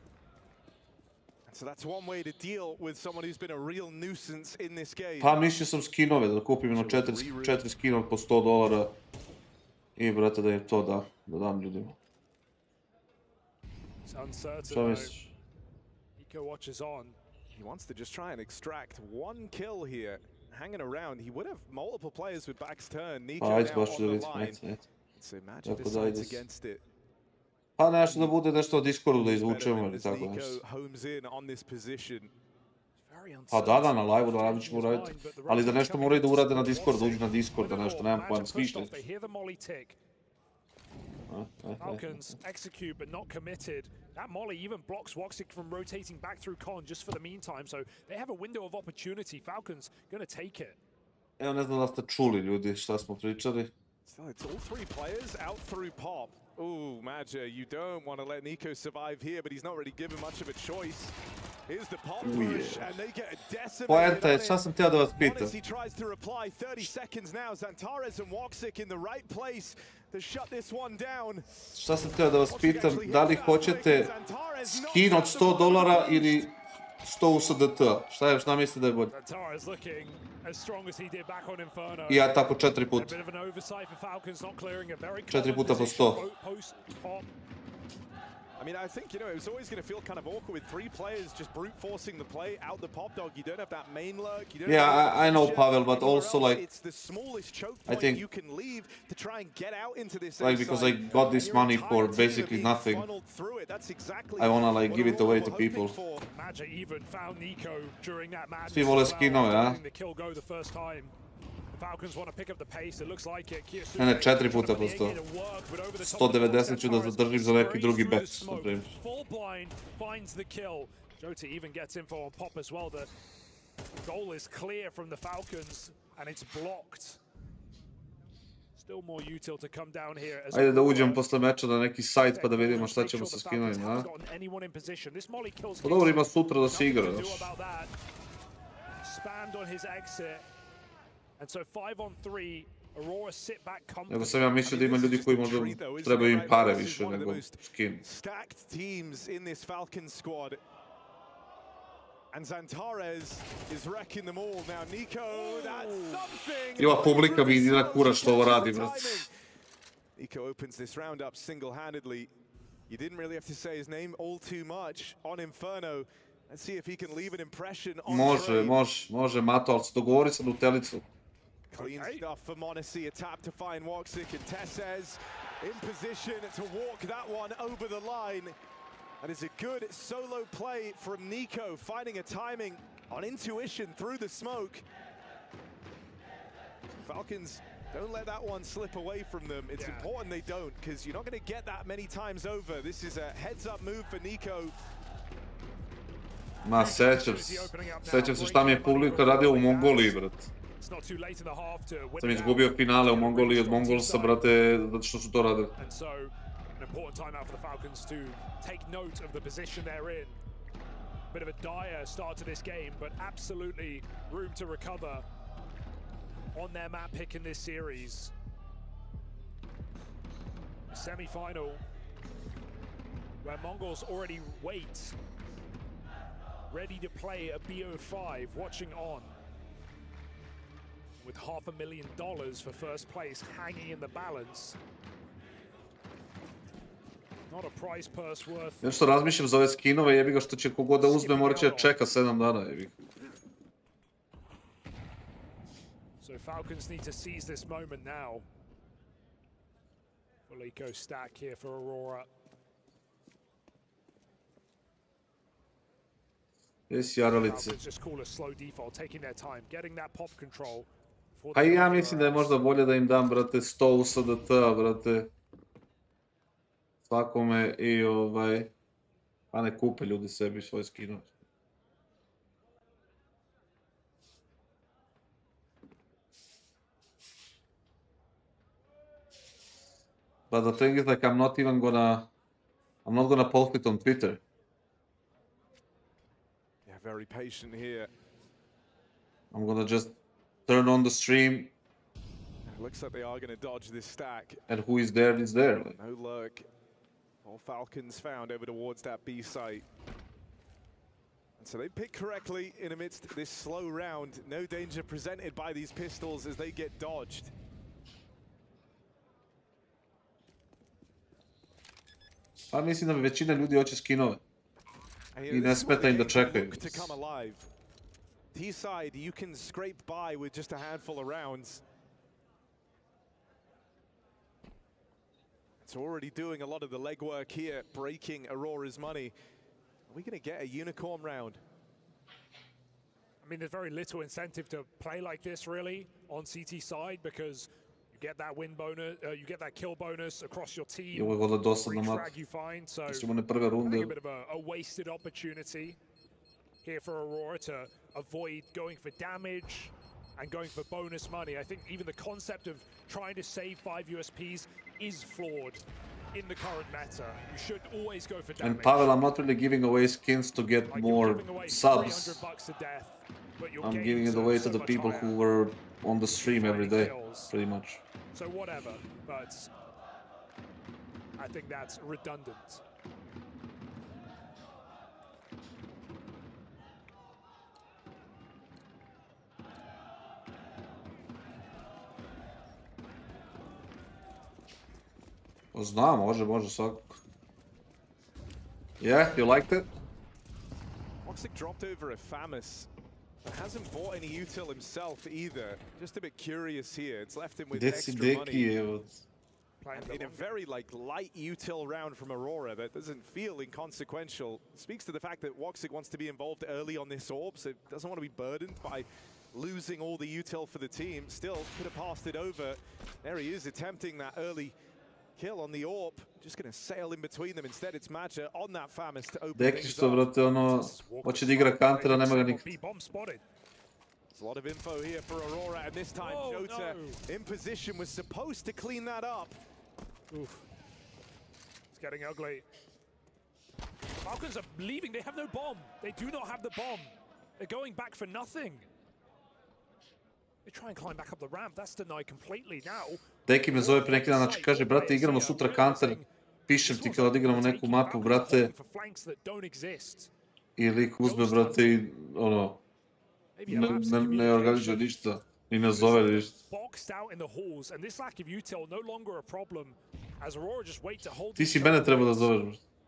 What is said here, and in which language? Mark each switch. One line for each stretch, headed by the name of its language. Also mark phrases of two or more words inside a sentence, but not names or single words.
Serbian: Pa mislio sam skinove, da kupim jedno 4 skinove po $100 i brate da im to da dam ljudima. Šta misliš?
English: Nico watches on. He wants to just try and extract one kill here. Hanging around, he would have multiple players with backs turn. Nico now on the line. So Madja decides against it.
Serbian: Pa nešto da bude nešto od Discordu da izvučemo ili tako nešto. Pa da, na live-u da ćemo uraditi. Ali da nešto moraju da urade na Discordu, uđu na Discord, da nešto, nemam pojma, smišljati.
English: Falcons execute but not committed. That molly even blocks WOXIC from rotating back through Con just for the meantime, so they have a window of opportunity. Falcons gonna take it.
Serbian: Evo, ne znam da ste čuli ljudi šta smo pričali.
English: So it's all three players out through Pop. Ooh, Madja, you don't want to let Nico survive here, but he's not really given much of a choice. Here's the Pop push, and they get a decimated.
Serbian: Poenta je, šta sam htio da vas pitam.
English: m0NESY tries to reply, 30 seconds now. Xantares and WOXIC in the right place to shut this one down.
Serbian: Šta sam htio da vas pitam, da li hoćete skin od $100 ili 100 USDT? Šta mislite da je bolje? I ja tako 4 puta. 4 puta po 100.
English: I mean, I think, it was always going to feel kind of awkward with three players just brute forcing the play out the Pop Dog. You don't have that main lurk. You don't I know, Pavel, but also like it's the smallest choke I think you can leave to try and get out into this. Like because I got this money for basically nothing. I wanna like give it away to people.
Serbian: Svi vole skinove, a?
English: Falcons want to pick up the pace. It looks like it.
Serbian: Ne, 4 puta po 100. 190 ću da zadržim za neki drugi bet, na primjer.
English: Full blind finds the kill. Jota even gets info on Pop as well. The goal is clear from the Falcons and it's blocked. Still more util to come down here.
Serbian: Ajde da uđem posle meča na neki sajt pa da vidimo šta ćemo sa skinovima, a? Pa dobro, ima sutra da se igra, znaš.
English: Spammed on his exit. And so 5-on-3, Aurora sit back comfortably.
Serbian: Nego sam ja mislio da ima ljudi koji možda trebaju im pare više nego skin.
English: Stacked teams in this Falcons squad. And Xantares is wrecking them all. Now Nico, that's something.
Serbian: I ova publika mi ide na kura što ovo radi, brat.
English: Nico opens this round up single-handedly. You didn't really have to say his name all too much on Inferno. Let's see if he can leave an impression on
Serbian: Može, Mato, ali se dogovori sa Nutelicom.
English: Clean stuff for m0NESY, a tap to find Woxic, and Tessez in position to walk that one over the line. That is a good solo play from NiKo, finding a timing on intuition through the smoke. Falcons, don't let that one slip away from them. It's important they don't, because you're not going to get that many times over. This is a heads-up move for NiKo.
Serbian: Ma, sećam se šta mi je publika radio u Mongoliji, brate. Sam izgubio finale u Mongoliji od MongolZ-a, brate, zato što su to radili.
English: An important timeout for the Falcons to take note of the position they're in. Bit of a dire start to this game, but absolutely room to recover on their map pick in this series. A semi-final where MongolZ already wait, ready to play a BO5, watching on. With $500,000 for first place hanging in the balance. Not a prize purse worth.
Serbian: Nešto razmišljam za ove skinove, jebi ga što će kogod da uzme, morat će čeka 7 dana, jebi.
English: So Falcons need to seize this moment now. Full eco stack here for Aurora. Falcons just call a slow default, taking their time, getting that pop control.
Serbian: A ja mislim da je možda bolje da im dam, brate, 100 USDT-a, brate. Svakome i pa ne kupe ljudi sebi svoje skinove.
English: But the thing is, like, I'm not gonna post it on Twitter. Yeah, very patient here. I'm gonna just turn on the stream. Looks like they are going to dodge this stack. And who is there is there. Like. No lurk. All Falcons found over towards that B site. And so they pick correctly in amidst this slow round. No danger presented by these pistols as they get dodged.
Serbian: Pa mislim da većina ljudi hoće skinove. I ne smeta im da čekaju.
English: T-side, you can scrape by with just a handful of rounds. It's already doing a lot of the legwork here, breaking Aurora's money. Are we going to get a unicorn round? I mean, there's very little incentive to play like this, really, on CT side, because you get that win bonus, you get that kill bonus across your team.
Serbian: I ovo je dosadno mat. Mislim one prve runde.
English: A bit of a wasted opportunity here for Aurora to avoid going for damage and going for bonus money. I think even the concept of trying to save 5 USPs is flawed in the current meta. You should always go for damage. And Pavel, I'm not really giving away skins to get more subs. I'm giving it away to the people who were on the stream every day, pretty much. So whatever, but I think that's redundant.
Serbian: Znam, može svakako.
English: Yeah, you liked it? Woxic dropped over a FAMAS. Hasn't bought any util himself either. Just a bit curious here. It's left him with extra money. In a very light util round from Aurora that doesn't feel inconsequential. Speaks to the fact that Woxic wants to be involved early on this orb, so doesn't want to be burdened by losing all the util for the team. Still could have passed it over. There he is attempting that early kill on the AWP, just gonna sail in between them. Instead it's Maja on that FAMAS to open
Serbian: Deki što, brate, hoće da igra kantera, nema ga nikad.
English: There's a lot of info here for Aurora, and this time Jota in position was supposed to clean that up. Oof. It's getting ugly. Falcons are leaving, they have no bomb. They do not have the bomb. They're going back for nothing. They try and climb back up the ramp, that's denied completely now.
Serbian: Deki me zove pre neki dan, znači kaže, brate, igramo sutra kanter, pišem ti kada igramo neku mapu, brate, i lik uzme, brate, i ne organizuje ništa, i ne zove ništa. Ti si mene treba da zoveš, brate.